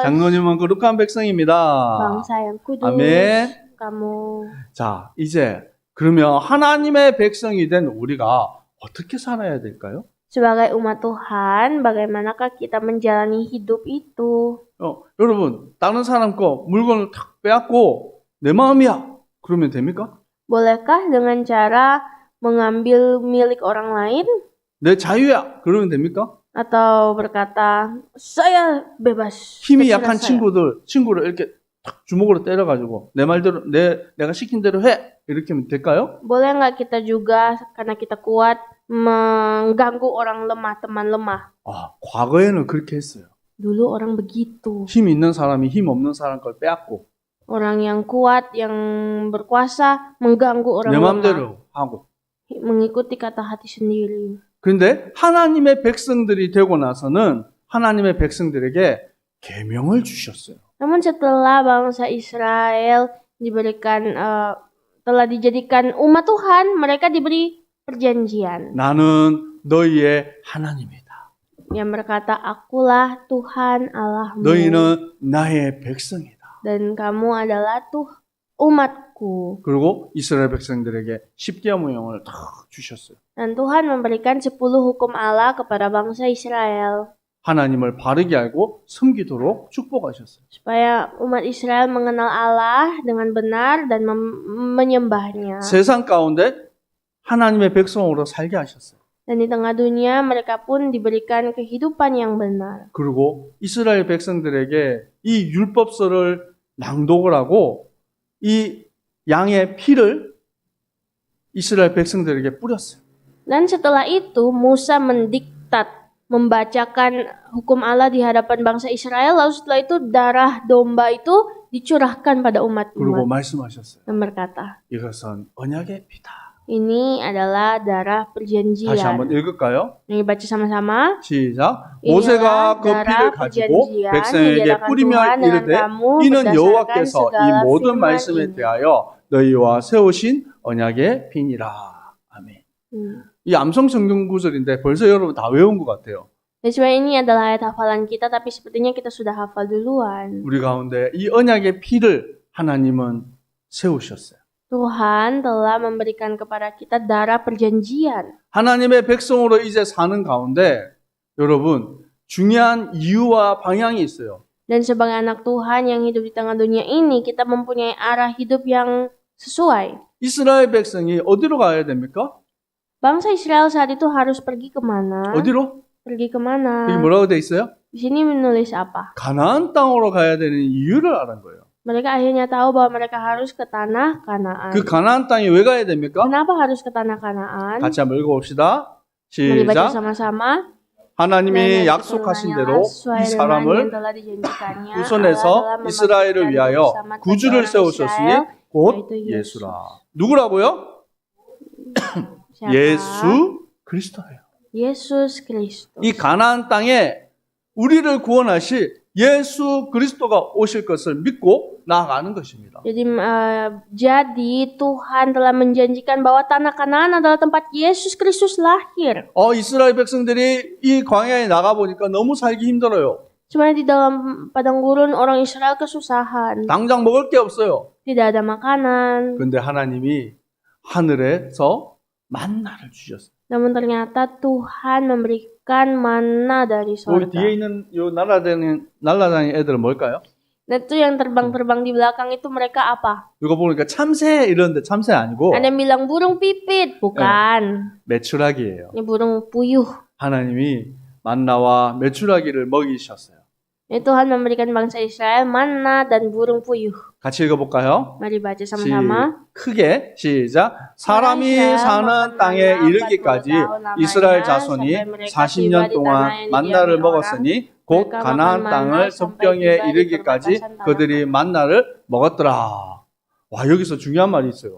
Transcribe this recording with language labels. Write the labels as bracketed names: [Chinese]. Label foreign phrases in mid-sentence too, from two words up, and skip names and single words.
[Korean] 장로님은 거룩한 백성입니다. [Indonesian] Bangsa yang kudus. [Korean] 아멘. [Indonesian] Kamu. [Korean] 자, 이제 그러면 하나님의 백성이 된 우리가 어떻게 살아야 될까요? [Indonesian] Sebagai umat Tuhan, bagaimanakah kita menjalani hidup itu? [Korean] 여러분, 다른 사람 거 물건을 탁 빼앗고 내 마음이야. 그러면 됩니까? [Indonesian] Bolehkah dengan cara mengambil milik orang lain? [Korean] 내 자유야. 그러면 됩니까? [Indonesian] Atau berkata, saya bebas. [Korean] 힘이 [Indonesian] terserah [Korean] 약한 [Indonesian] saya." [Korean] 친구를 이렇게 탁 주먹으로 때려가지고 내 말대로 내가 시킨 대로 해. 이렇게 하면 될까요? [Indonesian] Boleh nggak kita juga, karena kita kuat, mengganggu orang lemah, teman lemah? [Korean] 과거에는 그렇게 했어요. [Indonesian] Dulu orang begitu. [Korean] 힘 있는 사람이 힘 없는 사람 걸 빼앗고 [Indonesian] Orang yang kuat, yang berkuasa, mengganggu orang [Korean] 내 [Indonesian] lemah. [Korean] 마음대로 하고. [Indonesian] Mengikuti kata hati sendiri. [Korean] 그런데 하나님의 백성들이 되고 나서는 하나님의 백성들에게 계명을 주셨어요. [Indonesian] Namun setelah bangsa Israel telah dijadikan umat Tuhan, mereka diberi perjanjian. [Korean] 나는 너희의 하나님이다. [Indonesian] Yang berkata, akulah Tuhan Allahmu. [Korean] 너희는 나의 백성이다. [Indonesian] Dan kamu adalah umatku. [Korean] 그리고 이스라엘 백성들에게 십계명을 다 주셨어요. [Indonesian] Dan Tuhan memberikan 10 hukum Allah kepada bangsa Israel. [Korean] 하나님을 바르게 알고 섬기도록 축복하셨어요. [Indonesian] Supaya umat Israel mengenal Allah dengan benar dan menyembahnya. [Korean] 세상 가운데 하나님의 백성으로 살게 하셨어요. [Indonesian] Dan di tengah dunia mereka pun diberikan kehidupan yang benar. [Korean] 그리고 이스라엘 백성들에게 이 율법서를 낭독을 하고 이 양의 피를 이스라엘 백성들에게 뿌렸어요. [Indonesian] Dan setelah itu Musa mendiktat, membacakan hukum Allah di hadapan bangsa Israel. Lalu setelah itu darah domba itu dicurahkan pada [Korean] 그리고 [Indonesian] umat-umat. [Korean] 말씀하셨어요. [Indonesian] Dan berkata, [Korean] 이것은 언약의 피다. [Indonesian] ini adalah darah [Korean] 다시 한번 [Indonesian] perjanjian. [Korean] 읽을까요? [Indonesian] Ini baca sama-sama. [Korean] 시작. [Indonesian] inilah [Korean] 모세가 그 [Indonesian] darah [Korean] 피를 가지고 [Indonesian] perjanjian [Korean] 백성에게 [Indonesian] yang [Korean] 뿌리며 [Indonesian] diadakan Tuhan dengan [Korean] 이르되 [Indonesian] kamu [Korean] 이는 [Indonesian] berdasarkan [Korean] 여호와께서 이 [Indonesian] segala [Korean] 모든 [Indonesian] firman [Korean] 말씀에 [Indonesian] ini. [Korean] 대하여 너희와 세우신 언약의 피니라. 아멘. 이 암송 성경 구절인데 벌써 여러분 다 외운 것 같아요. [Indonesian] Dan sebenarnya ini adalah ayat hafalan kita, tapi sepertinya kita sudah hafal duluan. [Korean] 우리 가운데 이 언약의 피를 하나님은 세우셨어요. [Indonesian] Tuhan telah memberikan kepada kita darah perjanjian. [Korean] 하나님의 백성으로 이제 사는 가운데 여러분 중요한 이유와 방향이 있어요. [Indonesian] Dan sebagai anak Tuhan yang hidup di tengah dunia ini, kita mempunyai arah hidup yang sesuai. [Korean] 이스라엘 백성이 어디로 가야 됩니까? [Indonesian] Bangsa Israel saat itu harus pergi kemana? [Korean] 어디로? [Indonesian] Pergi [Korean] 여기 [Indonesian] kemana? [Korean] 뭐라고 돼 있어요? [Indonesian] Di sini menulis apa? [Korean] 가나안 땅으로 가야 되는 이유를 아는 거예요. [Indonesian] Mereka akhirnya tahu bahwa mereka harus ke tanah Kanaan. [Korean] 그 가나안 땅에 왜 가야 됩니까? [Indonesian] Kenapa harus ke tanah Kanaan? [Korean] 같이 한번 읽어봅시다. [Indonesian] Mari baca [Korean] 시작. [Indonesian] sama-sama. [Korean] 하나님이 [Indonesian] Dan [Korean] 약속하신 [Indonesian] keturunannya [Korean] 대로 [Indonesian] sesuai [Korean] 이 [Indonesian] dengan yang [Korean] 사람을 [Indonesian] telah dijanjikannya, [Korean] 후손에서 [Indonesian] Allah telah [Korean] 이스라엘을 [Indonesian] membangkitkan [Korean] 위하여 [Indonesian] bersama [Korean] 구주를 [Indonesian] orang [Korean] 세우셨으니 [Indonesian] Israel, [Korean] 곧 [Indonesian] yaitu Yesus. [Korean] 예수라. 누구라고요? [Indonesian] Siapa? [Korean] 예수 그리스도예요. [Indonesian] Yesus Kristus. [Korean] 이 가나안 땅에 우리를 구원하실 예수 그리스도가 오실 것을 믿고 나아가는 것입니다. [Indonesian] Jadi Tuhan telah menjanjikan bahwa tanah Kanaan adalah tempat Yesus Kristus lahir. [Korean] 이스라엘 백성들이 이 광야에 나가 보니까 너무 살기 힘들어요. [Indonesian] Sebenarnya di dalam padang gurun orang Israel kesusahan. [Korean] 당장 먹을 게 없어요. [Indonesian] Tidak ada makanan. [Korean] 근데 하나님이 하늘에서 만나를 주셨어요. [Indonesian] Namun ternyata Tuhan memberikan mana dari [Korean] 우리 [Indonesian] sorga. [Korean] 뒤에 있는 요 날아다니는 애들은 뭘까요? [Indonesian] Nah itu yang terbang-terbang di belakang itu mereka apa? [Korean] 이거 보니까 참새 이러는데 참새 아니고 [Indonesian] Ada yang bilang burung pipit. Bukan. [Korean] 메추라기예요. [Indonesian] Ini burung puyuh. [Korean] 하나님이 만나와 메추라기를 먹이셨어요. [Indonesian] Ini Tuhan memberikan bangsa Israel mana dan burung puyuh. [Korean] 같이 읽어볼까요? [Indonesian] Mari baca sama-sama. [Korean] 크게 시작. 사람이 사는 땅에 이르기까지 이스라엘 자손이 40년 동안 만나를 먹었으니 곧 가나안 땅을 접경에 이르기까지 그들이 만나를 먹었더라. 와, 여기서 중요한 말이 있어요.